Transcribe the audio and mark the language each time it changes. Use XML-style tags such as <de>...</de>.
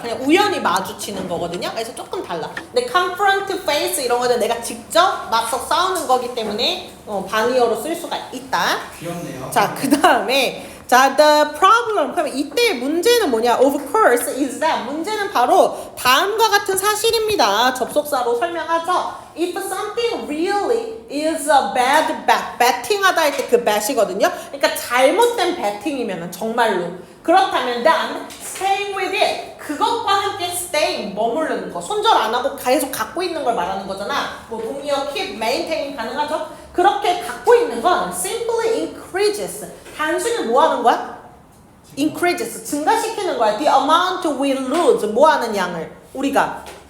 <ko>그냥 우연히 마주치는 거거든요. 그래서 조금 달라. 근데 confront, face 이런 거는 내가 직접 맞서 싸우는 거기 때문에 반이어로 쓸 수가 있다. 귀엽네요. 자, 그 다음에 자, the problem. 그러면 이때 문제는 뭐냐?</ko> <en>Of course is that.</en> <ko>문제는 바로 다음과 같은 사실입니다. 접속사로 설명하죠.</ko> <en>If something really is a bad bet.</en> <ko>betting하다 할 때 그 bet이거든요. 그러니까 잘못된 betting이면 정말로. 그렇다면</ko> <en>then staying with it.</en> <ko>그것과 함께 staying, 머무르는 거. 손절 안 하고 계속 갖고 있는 걸 말하는 거잖아. 뭐 동의어 keep, maintain 가능하죠? 그렇게 갖고 있는 건</ko> <en>simply increases.</en> <ko>단순히 뭐 하는 거야? increases. 증가시키는 거야.</ko> <en>The amount we lose.</en> <ko>뭐 하는 양을? 우리가</ko>